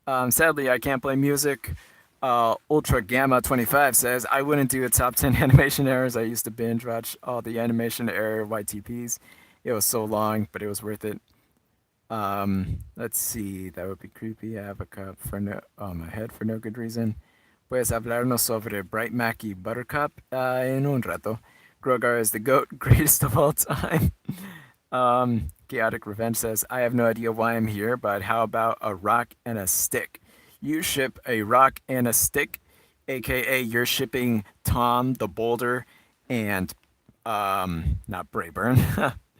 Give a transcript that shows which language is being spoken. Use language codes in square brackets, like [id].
[en] Sadly, I can't play music. Ultra Gamma 25 says, I wouldn't do a top 10 animation errors. I used to binge watch all the animation error YTPs. It was so long, but it was worth it. Let's see. That would be creepy. I have a cup on my head for no good reason. [es] Puedes hablarnos sobre Bright Mackey Buttercup en un rato. [en] Grogar is the GOAT, greatest of all time. Chaotic Revenge says, I have no idea why I'm here, but how about a rock and a stick? You ship a rock and a stick, aka you're shipping Tom the Boulder and not Brayburn.